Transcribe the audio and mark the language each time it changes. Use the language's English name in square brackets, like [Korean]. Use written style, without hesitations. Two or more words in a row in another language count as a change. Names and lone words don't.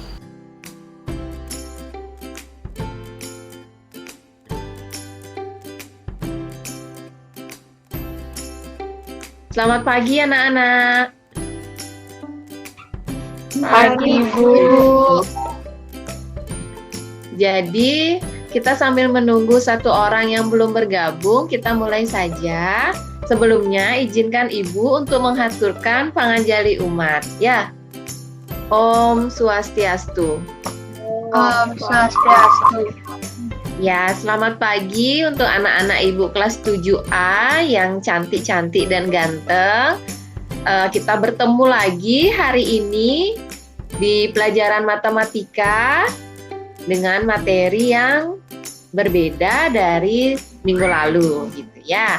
[Indonesian] Selamat pagi anak-anak. Pagi, Bu. Jadi, kita sambil menunggu satu orang yang belum bergabung, kita mulai saja. Sebelumnya, izinkan Ibu untuk menghaturkan panganjali umat. Ya, Om Swastiastu. Om Swastiastu. Ya, selamat pagi untuk anak-anak Ibu kelas 7A yang cantik-cantik dan ganteng. Kita bertemu lagi hari ini di pelajaran matematika dengan materi yang berbeda dari minggu lalu, gitu ya.